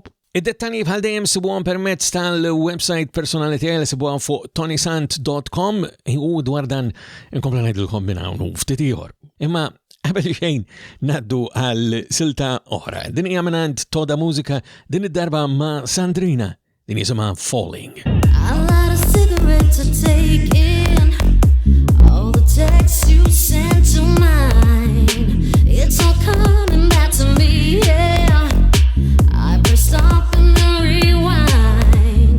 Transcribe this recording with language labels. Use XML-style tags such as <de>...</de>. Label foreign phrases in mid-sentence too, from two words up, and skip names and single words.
<mt>Id-dettani bħal dejjem sibuhom permezz tal-website personali tiegħi li sibuhom fuq ToniSant.com u dwar dan inkomplu ngħidilkom minn hawn u ftit ieħor. Imma qabel xejn ngħaddu għal silta oħra. Din hija mingħand Toda Mużika, din id-darba ma' Sandrina, din jisimha Falling.</mt> <en>I light a cigarette to take in all the texts you sent to mine. It's all coming back to me, yeah. I press stop and then rewind.</en>